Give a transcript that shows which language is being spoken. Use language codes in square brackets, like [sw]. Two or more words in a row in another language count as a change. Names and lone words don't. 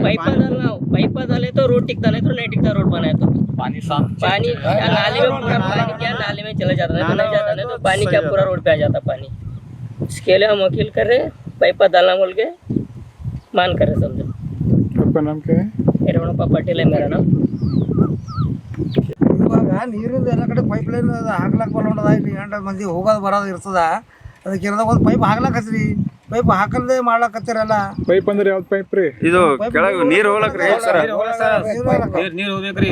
[hi] पाइपा डाले तो रोड टिकता, नहीं तो नहीं टिकता। रोड बनाए तो पानी क्या नाली में पूरा पानी क्या नाली में चला जाता, नहीं तो नहीं जाता, नहीं तो पानी क्या पूरा रोड पे आ जाता पानी। इसके लिए हम अपील कर रहे, पाइपा डालना बोल के मान कर रहे समझो। आपका नाम क्या है? हिरणप्पा पटेल है मेरा नाम। [kn] ಇವಾಗ ನೀರಿಂದ ಎಲ್ಲ ಕಡೆ [en] pipe line [kn] ಹಾಕ್ಲಾಕ್ ಬರೋದ ಇಲ್ಲಿ 2 ಮಂದಿ ಹೋಗೋದು ಬರೋದು ಇರ್ತದ. ಅದಕ್ಕೆ ಏನದ ಒಂದು ಪೈಪ್ ಹಾಕ್ಲಾಕತ್ರಿ, ಪೈಪ್ ಹಾಕಲ್ದೆ ಮಾಡ್ಲಾಕತ್ತಿರಲ್ಲ. ಪೈಪ್ ಅಂದ್ರೆ ಯಾವ್ದು ಪೈಪ್ ರೀ? ಇದು ಕೆಳಗೆ ನೀರು ಹೋಗ್ಲಕ್ರಿ ಸರ್. ನೀರು ಹೋಗ್ಬೇಕ್ರಿ.